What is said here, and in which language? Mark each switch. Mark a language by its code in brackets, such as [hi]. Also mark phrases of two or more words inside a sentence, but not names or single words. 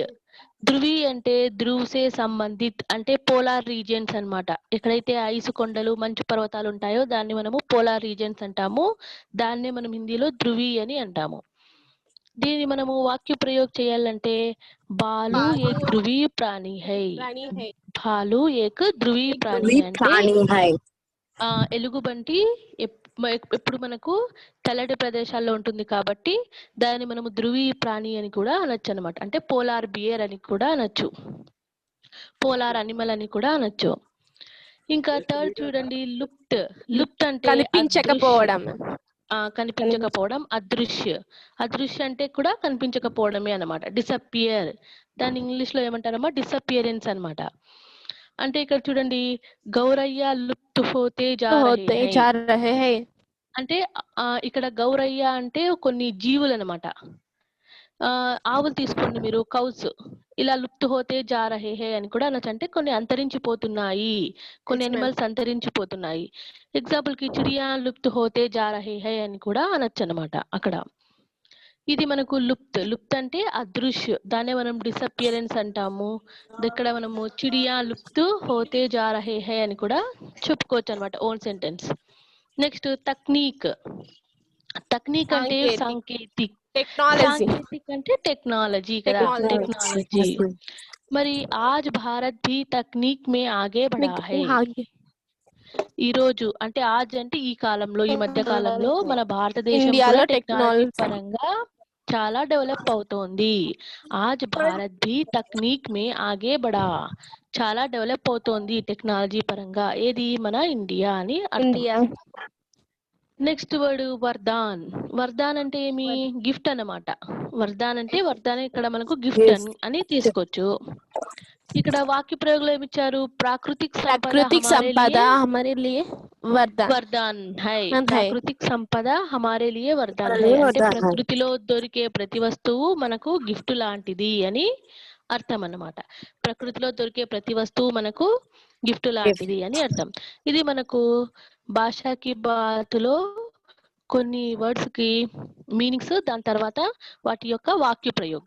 [te] ధ్రువి అంటే [hi] ध्रुव से संबंधित [te] అంటే [en] polar regions [te] అన్నమాట. ఎక్కడైతే ఐసు కొండలు, మంచు పర్వతాలు ఉంటాయో దాన్ని మనము [en] polar regions [te] అంటాము. దాన్నే మనం హిందీలో ధ్రువి అని అంటాము. దీన్ని మనము వాక్య ప్రయోగ చేయాలంటే [hi] भालू एक ध्रुवी प्राणी है. भालू एक ध्रुवी प्राणी [te] అంటే ఎలుగుబంటి ఎప్పుడు మనకు చల్లటి ప్రదేశాల్లో ఉంటుంది కాబట్టి దాన్ని మనము [hi] ध्रुवी प्राणी [te] అని కూడా అనొచ్చు అనమాట. అంటే [en] polar bear [te] అని కూడా అనొచ్చు, [en] polar animal [te] అని కూడా అనొచ్చు. ఇంకా థర్డ్ చూడండి, లుప్త్. లుప్త్ అంటే కనిపించకపోవడం. కనిపించకపోవడం, అదృశ్య. అదృశ్య అంటే కూడా కనిపించకపోవడమే అనమాట. డిసపియర్, దాన్ని ఇంగ్లీష్ లో ఏమంటారమ్మా? డిసపియరెన్స్ అనమాట. అంటే ఇక్కడ చూడండి, [hi] गौरैया लुप्त होते जा रहे है [te] అంటే ఇక్కడ గౌరయ్య అంటే కొన్ని జీవులు అనమాట. ఆవులు తీసుకోండి మీరు, కౌస్. ఇలా [hi] लुप्त होते जा रहे है [te] అని కూడా అనొచ్చు. అంటే కొన్ని అంతరించిపోతున్నాయి, కొన్ని అనిమల్స్ అంతరించిపోతున్నాయి. ఎగ్జాంపుల్ కి [hi] चिड़िया लुप्त होते जा रहे है [te] అని కూడా అనొచ్చు అనమాట అక్కడ. ఇది మనకు లుప్త్. లుప్త్ అంటే అదృశ్య, దాన్నే మనం డిసపియరెన్స్ అంటాము. ఇక్కడ మనము [hi] चिड़िया लुप्त होते जा रहे है [te] అని కూడా చెప్పుకోవచ్చు అనమాట, [en] own sentence. [te] నెక్స్ట్ తక్నీక్. తక్నీక్ అంటే సాంకేతిక్. సాంకేతిక్ అంటే టెక్నాలజీ కదా, టెక్నాలజీ. [hi] మరి आज भारत भी तकनीक में आगे बढ़ा है. [te] ఈ రోజు అంటే ఆజ్ అంటే ఈ కాలంలో, ఈ మధ్య కాలంలో మన భారతదేశం కూడా టెక్నాలజీ పరంగా చాలా డెవలప్ అవుతోంది. [hi] आज भारत भी तकनीक में आगे बढ़ा, [te] చాలా డెవలప్ అవుతోంది టెక్నాలజీ పరంగా. ఏది? మన ఇండియా అని అర్థం. [en] next word [te] వర్ధాన్. వర్ధాన్ అంటే ఏమి? గిఫ్ట్ అన్నమాట. వర్ధాన్ అంటే వర్ధాన్ ఇక్కడ మనకు గిఫ్ట్ అని తీసుకోవచ్చు. ఇక్కడ వాక్య ప్రయోగంలో ఏమిచ్చారు? [hi] प्राकृतिक संपदा हमारे लिए वरदान है. प्राकृतिक संपदा हमारे लिए वरदान है [te] అంటే ప్రకృతిలో దొరికే ప్రతి వస్తువు మనకు గిఫ్ట్ లాంటిది అని అర్థం అన్నమాట. ప్రకృతిలో దొరికే ప్రతి వస్తువు మనకు గిఫ్ట్ లాంటిది అని అర్థం. ఇది మనకు భాషాకి బాతులో కొన్ని వర్డ్స్ కి మీనింగ్స్, దాని తర్వాత వాటి యొక్క వాక్య ప్రయోగం.